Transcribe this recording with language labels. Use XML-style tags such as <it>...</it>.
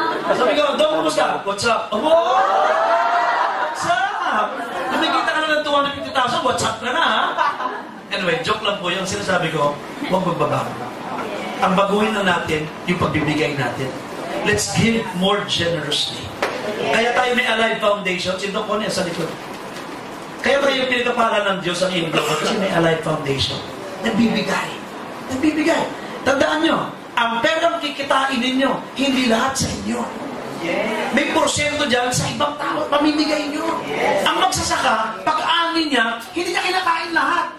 <tl>Sabi ko, doon, kumusta?</tl> <en>What's up? Oh, what's up?</en> <tl>Kumikita ka na ng 250,000,</tl> <en>what's up</en> <tl>ka na ha? Anyway, joke lang po yung sinasabi ko, huwag magbabago. Ang baguhin na natin, yung pagbibigay natin.</tl> <en>Let's give more generously.</en> <tl>Kaya tayo may Alive Foundation, sinto po niya sa likod. Kaya tayo pinagkapalan ng Diyos ang Inglo kasi may Alive Foundation. Nagbibigay. Nagbibigay. Tandaan nyo, ang perang kikitain ninyo, hindi lahat sa inyo. May porsyento dyan sa ibang tao, pamimigay nyo. Ang magsasaka, pag-anin niya, hindi niya kinakain lahat.</tl>